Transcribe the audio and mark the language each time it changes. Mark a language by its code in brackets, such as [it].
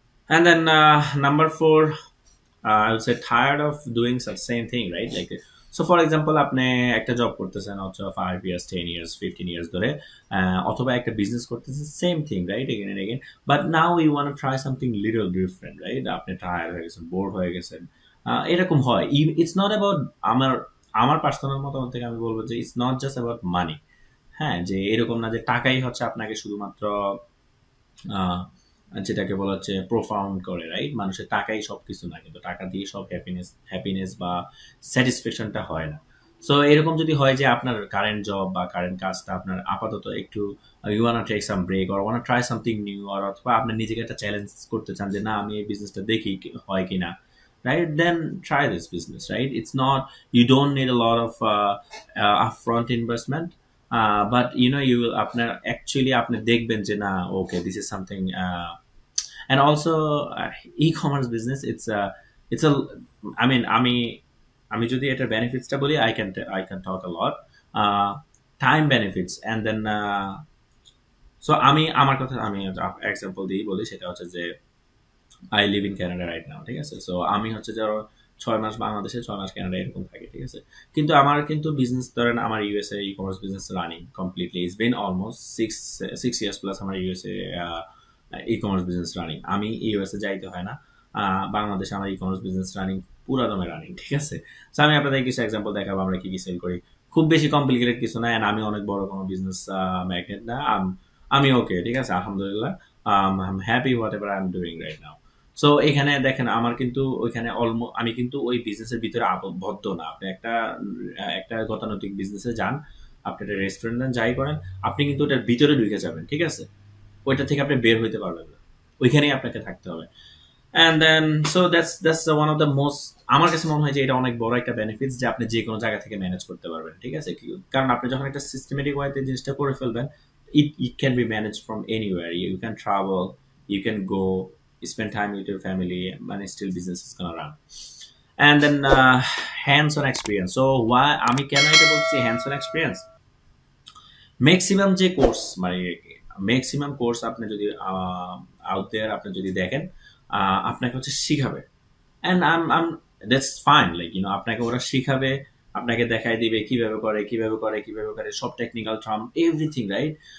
[en] And then number four, I would say tired of doing such same thing, right? Like, so for example, [bn] আপনি একটা job করতেছেন অথবা 5 years, 10 years, 15 years ধরে, অথবা একটা business করতেছেন, same thing, right, again and again. [en] But now you want to try something little different, right? [bn] আপনি tired হয়ে গেছেন, বোর্ড হয়ে গেছেন। এরকম হয়। [en] it's not about, [bn] আমার আমার পার্সোনাল মতামত থেকে আমি বলবো যে [en] It's not just about money. [bn] হ্যাঁ, যে এরকম না যে টাকাই হচ্ছে আপনাকে শুধুমাত্র আহ, যেটাকে বলা হচ্ছে প্রোফাউন্ড করে, রাইট? মানুষের টাকাই সবকিছু না, কিন্তু টাকা দিয়ে সব হ্যাপিনেস বা স্যাটিসফ্যাকশনটা হয় না। সো এরকম যদি হয় যে আপনার কারেন্ট জব বা কারেন্ট কাজটা আপনার আপাতত একটু, [en] you want take some break or want try something new, [bn] আর অথবা আপনি নিজেকে একটা চ্যালেঞ্জ করতে চান যে না, আমি এই বিজনেসটা দেখি হয় কিনা, right? [en] Then try this business, right? It's not, you don't need a lot of upfront investment, but you know, you will আপনার actually [bn] আপনি দেখবেন যে না, [en] okay, this is something, and also e-commerce business, it's a I mean, [bn] আমি যদি এটার বেনিফিটসটা বলি, [en] I can talk a lot, time benefits, and then so [bn] আমি আমার কথা আমি এক্সাম্পল দিয়ে বলি, সেটা হচ্ছে যে [en] I live in Canada right now, [bn] ঠিক আছে? সো আমি হচ্ছে ধরো 6 মাস বাংলাদেশে, 6 মাস কানাডা, এরকম থাকে, ঠিক আছে? কিন্তু আমার কিন্তু বিজনেস, ধরেন আমার USA e commerce business running completely, [en] it's been almost six years plus [bn] আমার USA e commerce business running. আমি ইউএসএ যাইতে হয় না, বাংলাদেশে আমার ই কমার্স বিজনেস রানিং, পুরা দমে রানিং, ঠিক আছে? সো আমি আপনাদের কিছু এক্সাম্পল দেখাবো আমরা কি কি সেল করি। খুব বেশি কমপ্লিকেটেড কিছু না, and আমি অনেক বড় কোনো বিজনেস ম্যাগনেট না। আমি ওকে, ঠিক আছে, আলহামদুলিল্লাহ, [en] I am happy whatever I am doing right now. [bn] So এখানে দেখেন, আমার কিন্তু ওইখানে আমি কিন্তু ওই বিজনেসের ভিতরে আবদ্ধ না। আপনি একটা একটা গতানুগতিক বিজনেসে যান, আপনি একটা রেস্টুরেন্টে যাই করেন, আপনি কিন্তু ওটার ভিতরে ঢুকে যাবেন, ঠিক আছে? ওইটা থেকে আপনি বের হইতে পারবেন না, ওইখানেই আপনাকে থাকতে হবে। [en] and then so that's one of the most, [bn] আমার কাছে মনে হয় যে এটা অনেক বড় একটা বেনিফিটস, যে আপনি যে কোনো জায়গা থেকে ম্যানেজ করতে পারবেন, ঠিক আছে? কারণ আপনি যখন একটা সিস্টেমেটিক ওয়েতে জিনিসটা করে ফেলবেন, [en] it can be managed from anywhere. You can travel, you can go spend time with your family, and still business is gonna run. And then hands-on experience. So why [bn] আমি কেন এটা বলছি [en] hands-on experience? [bn] ম্যাক্সিমাম যে course, মানে maximum course আপনি যদি out দেয়ার আপনি যদি দেখেন, আপনাকে হচ্ছে শিখাবে, [en] and um that's fine, like you know, [bn] আপনাকে ওরা শিখাবে, আপনাকে দেখাই দিবে কিভাবে করে কিভাবে করে কিভাবে করে, সব টেকনিক্যাল টার্ম, এভরিথিং, রাইট?